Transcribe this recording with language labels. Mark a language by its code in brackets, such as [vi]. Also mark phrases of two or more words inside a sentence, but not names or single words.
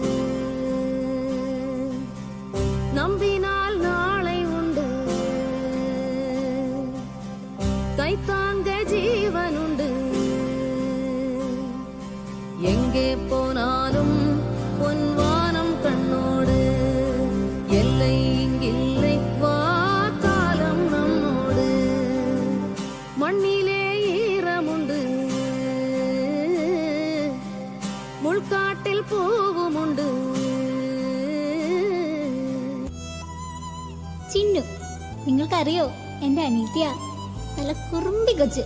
[ml] നമ്പിനാൽ നാളെ ഉണ്ട്, കൈത്താങ്ക ജീവനുണ്ട്. [ta] എங்கே போனாலும் பொன்வானம் கண்ணோடு, எல்லை இங்கில்லை வா காலம் நம்மோடு. [ml] മണ്ണിലെ ഈരമുണ്ട്, മുൾക്കാട്ടിൽ പൂവുമുണ്ട്. ചിന്നു, നിങ്ങൾക്കറിയോ എൻ്റെ അനീത്യ നല്ല കുറുമ്പി കൊച്ച്.